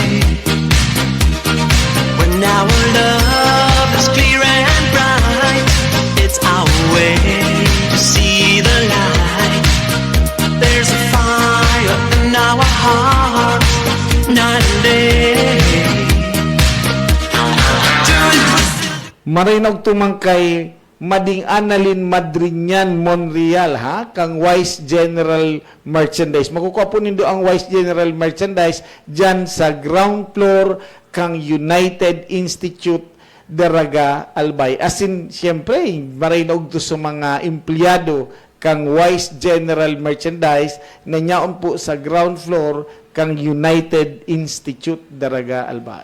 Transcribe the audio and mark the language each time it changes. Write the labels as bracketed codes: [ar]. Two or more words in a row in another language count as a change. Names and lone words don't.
[en] When our love is clear and bright, it's our way to see the light. There's a fire in our hearts. Not late. [bik] Marinog tumang kay Mading Annalyn Madrinian Monreal kang Vice General Merchandise. Makukuha po nindo ang Vice General Merchandise dyan sa ground floor kang United Institute Daraga Albay. As in, siyempre, marinog to sa mga empleyado kang Vice General Merchandise na nyaon po sa ground floor kang United Institute Daraga Albay.